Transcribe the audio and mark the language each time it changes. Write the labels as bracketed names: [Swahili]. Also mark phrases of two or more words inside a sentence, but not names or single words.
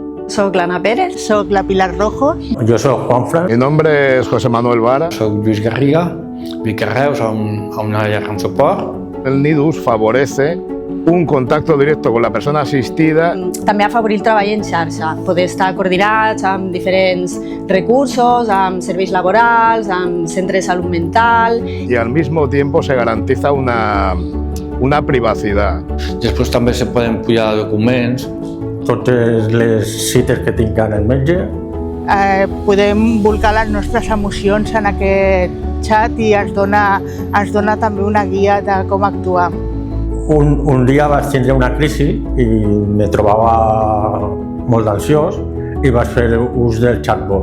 [Catalan] Soc l'Anna Pérez. Soc la Pilar Rojo. Jo soc Juanfran. [Spanish] Mi nombre es José Manuel Vara. [Catalan] Soc Lluís Garriga, visc a Reus a una llar amb suport. [Spanish] El NIDUS favorece un contacto directo con la persona asistida. [Catalan] També afavorir el treball en xarxa, poder estar coordinats amb diferents recursos, amb serveis laborals, amb centres de salut mental. [Spanish] Y al mismo tiempo se garantiza una privacidad. [Catalan] Després també se poden pujar documents. Totes les cites que tinc amb el metge. Podem volcar les nostres emocions en aquest xat i ens dona també una guia de com actuar. Un dia vaig tindre una crisi i me trobava molt ansiós i vaig fer ús del chatbot.